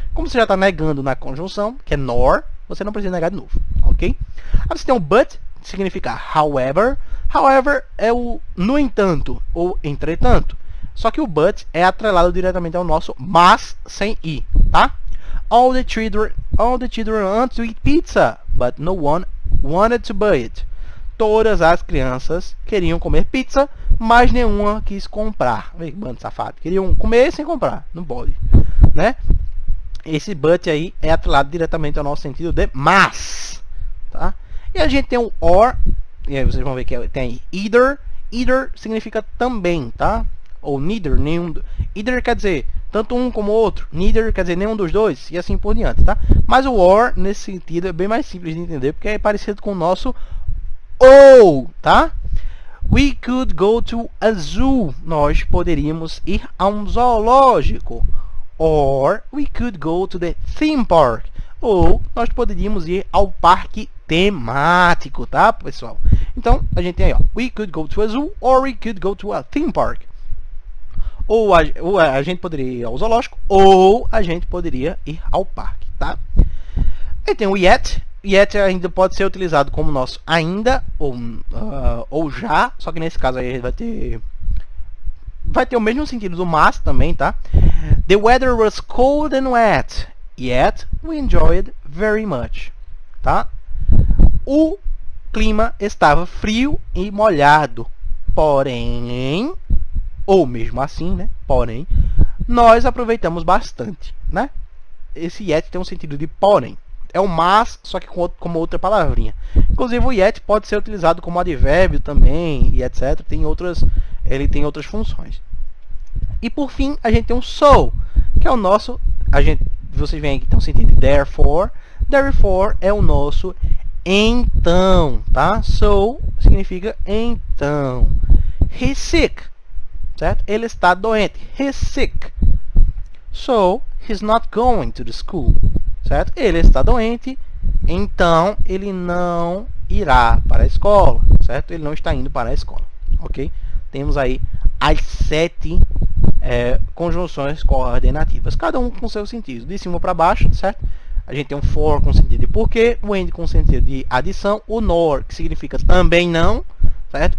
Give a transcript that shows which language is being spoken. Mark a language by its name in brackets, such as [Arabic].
[Portuguese] Como você já está negando na conjunção, que é nor, você não precisa negar de novo, ok? Aí você tem o but, que significa however. However é o no entanto, ou entretanto. Só que o but é atrelado diretamente ao nosso mas sem i, tá? [English] All the children want to eat pizza, but no one wanted to buy it. [Portuguese] Todas as crianças queriam comer pizza, mas nenhuma quis comprar. Vê que bando safado. Queriam comer sem comprar, não pode, né? Esse but aí é atrelado diretamente ao nosso sentido de mas, tá? E a gente tem o or, e aí vocês vão ver que tem either. Either significa também, tá? Ou neither, nenhum. Either quer dizer tanto um como o outro. Neither quer dizer nenhum dos dois, e assim por diante, tá? Mas o or, nesse sentido, é bem mais simples de entender, porque é parecido com o nosso ou, tá? [English] We could go to a zoo. [Portuguese] Nós poderíamos ir a um zoológico. [English] Or we could go to the theme park. [Portuguese] Ou nós poderíamos ir ao parque temático, tá, pessoal? Então, a gente tem aí, ó, [English] we could go to a zoo or we could go to a theme park. [Portuguese] Ou a gente poderia ir ao zoológico, ou a gente poderia ir ao parque, tá? Aí tem o yet. Yet ainda pode ser utilizado como nosso ainda ou já, só que nesse caso aí a gente vai ter o mesmo sentido do mas também, tá? [English] The weather was cold and wet, yet we enjoyed very much, tá? [Portuguese] O clima estava frio e molhado, porém, ou mesmo assim, né? Porém, nós aproveitamos bastante, né? Esse yet tem um sentido de porém. É o mas, só que como outra palavrinha. Inclusive o yet pode ser utilizado como advérbio também, e etc. Tem outras ele tem outras funções. E por fim, a gente tem um so, que é o nosso, vocês veem aqui tem um sentido de therefore. Therefore é o nosso então, tá? So significa então. [English] He's sick, [Portuguese] certo? Ele está doente. He's sick. [English] So, he's not going to the school, certo? [Portuguese] Ele está doente, então ele não irá para a escola, certo? Ele não está indo para a escola, ok? Temos aí as 7 conjunções coordenativas, cada um com seu sentido, de cima para baixo, certo? A gente tem um for com sentido de porquê, o and com sentido de adição, o nor, que significa também não, certo?